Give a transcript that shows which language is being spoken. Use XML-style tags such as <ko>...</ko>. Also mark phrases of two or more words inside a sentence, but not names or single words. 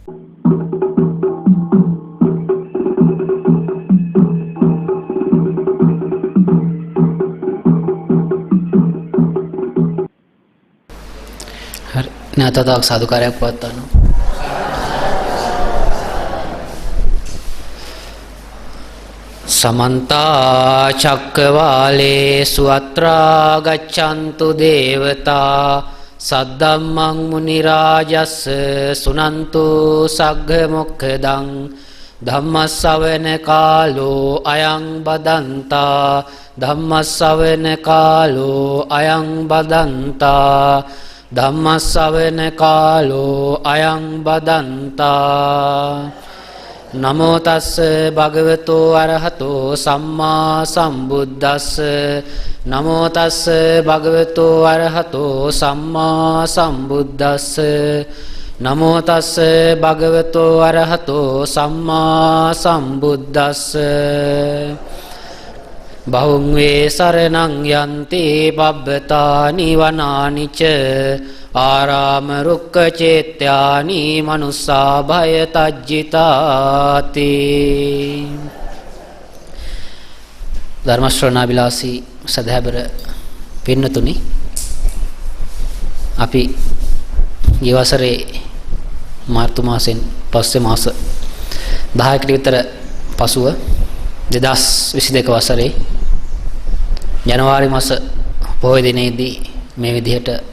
<si>හරි නැවතත් සාදුකාරයක් පවත්වන්න.</si> <pi>समन्ता चक्रवालेषु अत्रा गच्छन्तु देवता सद्धम्मं मुनिराजस्य सुनन्तु सग्गमुखदं धम्मश्रवण कालो अयं बदन्ता धम्मश्रवण कालो अयं बदन्ता धम्मश्रवण कालो अयं बदन्ता नमो तस् भगवतो अरहतो सम्मा सम्बुद्धस्स नमो तस् भगवतो अरहतो सम्मा सम्बुद्धस्स नमो तस् भगवतो अरहतो सम्मा सम्बुद्धस्स बहुं वे शरणं यन्ति पब्बतानि वनानि च आराम रुक्क चेत्यानि मनुष्या भय तज्जिताति.</pi> <si>ධර්ම ශ්‍රවණාබිලාසී සදහැබර පින්නතුනි, අපි ගිය වසරේ මාර්තු මාසෙන් පස්සේ මාස 10කට විතර පසුව 2022 වසරේ ජනවාරි මාස පොහොය දිනේදී මේ විදිහට</si>